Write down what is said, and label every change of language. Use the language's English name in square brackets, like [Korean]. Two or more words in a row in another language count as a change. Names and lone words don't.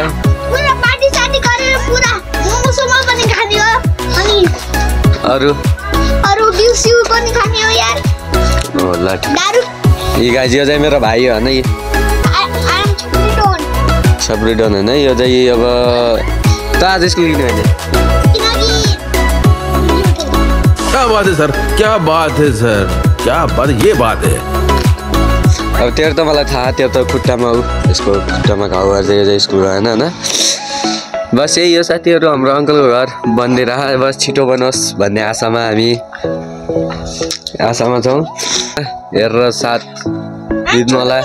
[Nepali] पुरा पार्टी साटी गरेर पुरा मोमोसोमा पनि खाने हो अनि अरु बिउसिउ पनि खाने हो यार। ओ ल दारु यो गाइज यो चाहिँ मेरो भाइ हो हैन। यो छपरी डन हैन। यो चाहिँ अब त आज स्कुल किन हैन? [Hindi] क्या बात है सर, क्या बात है सर, क्या बात ये बात है। [Nepali] अब तेरो त मलाई थाहा तेरो त खुट्टामा यसको खुट्टामा घाउ गर्छ यो चाहिँ स्कुल हैन हैन। बस यही हो साथीहरु हाम्रो अंकलको घर बन्दै रहा। बस छिटो बनोस् भन्ने आशामा छौं। हेरेर साथ दिनु होला।